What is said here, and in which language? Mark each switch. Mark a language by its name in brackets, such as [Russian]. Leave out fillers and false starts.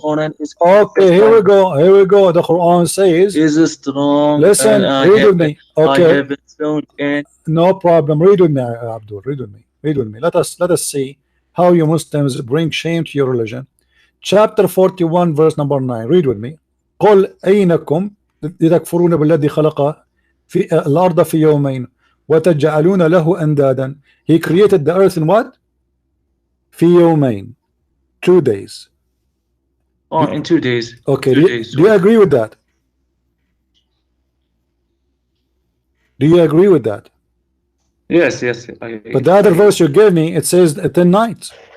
[English] Quran is Okay, here we go. Here we go. The Quran says, is strong. listen, read with me. Okay, I haven't found any. no problem. Read with me, Abdul. Read with me. Read with me. Let us see how you Muslims bring shame to your religion. Chapter 41, verse number 9. Read with me. [Arabic] قل أينكم تكفرون بالذي خلق في الأرض في يومين وتجعلون له أندادا. [English] He created the earth in what? [Arabic] في يومين. [English] 2 days. Oh, in 2 days. Okay, 2 days. do you agree with that? Do you agree with that? Yes. But the other verse you gave me, it says 10 nights.